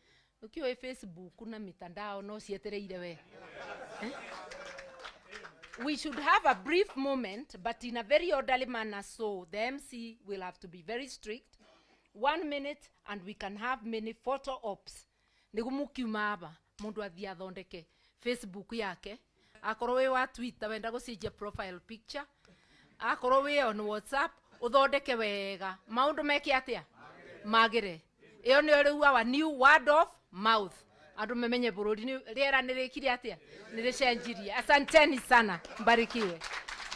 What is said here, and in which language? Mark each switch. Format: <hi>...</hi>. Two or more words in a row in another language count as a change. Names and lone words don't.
<ki>Ukiwa Facebook na mitandao no cietereire we.</ki> <en>we should have a brief moment, but in a very orderly manner, so the MC will have to be very strict. 1 minute, and we can have many photo ops.</en> <ki>Nigumukiuma aba mundu athia thondeke Facebook yake, akorwo we wa Twitter wenda gucenjia</ki> <en>profile picture,</en> <ki>akorwo we on WhatsApp uthondeke wega, maundu meke atia magire. Iyo ni riu</ki> <en>our new word of mouth.</en> <ki>Andu memenye bururi ni riera nirikire atia niricenjirie.</ki> <sw>Asanteni sana, mbarikiwe.</sw>